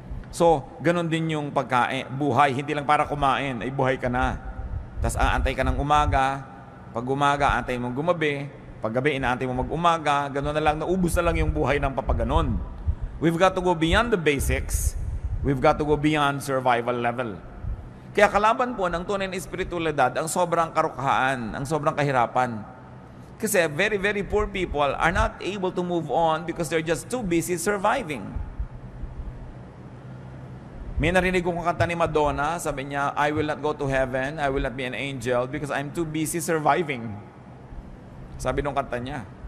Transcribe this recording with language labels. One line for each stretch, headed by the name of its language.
Filipino: So, ganun din yung pagkain, buhay, hindi lang para kumain, ay buhay ka na. Tapos aantay ka ng umaga, pag umaga, antay mong gumabi, pag gabi, inaantay mo mag-umaga, ganun na lang, naubos na lang yung buhay ng papaganon.
English: We've got to go beyond the basics, we've got to go beyond survival level.
Filipino: Kaya kalaban po ng tunay na espiritualidad, ang sobrang karukahan, ang sobrang kahirapan. Kasi
English: very, very poor people are not able to move on because they're just too busy surviving.
Filipino: May narinig kong kanta ni Madonna, sabi niya,
English: I will not go to heaven, I will not be an angel because I'm too busy surviving.
Filipino: Sabi nung kanta niya.